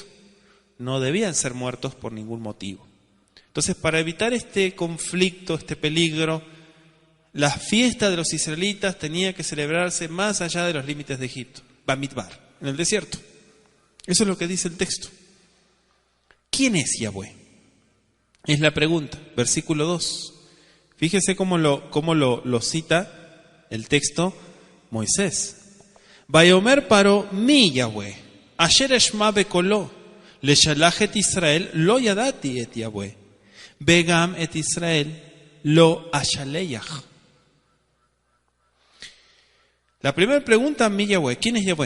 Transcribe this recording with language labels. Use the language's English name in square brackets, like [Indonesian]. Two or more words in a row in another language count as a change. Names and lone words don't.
[Spanish] No debían ser muertos por ningún motivo. Entonces, para evitar este conflicto, este peligro, la fiesta de los israelitas tenía que celebrarse más allá de los límites de Egipto. Bamidbar, en el desierto. Eso es lo que dice el texto. ¿Quién es Yahweh? Es la pregunta. Versículo 2. Fíjese cómo lo cita el texto Moisés. [Hebrew] ויאמר פרעה מי יהוה אשר אשמע בקולו לשלח את ישראל לא ידעתי את יהוה וגם את ישראל, לא אשלח. [Spanish] La primera pregunta, [Hebrew] מי יהוה, [Spanish] ¿quién es Yahweh?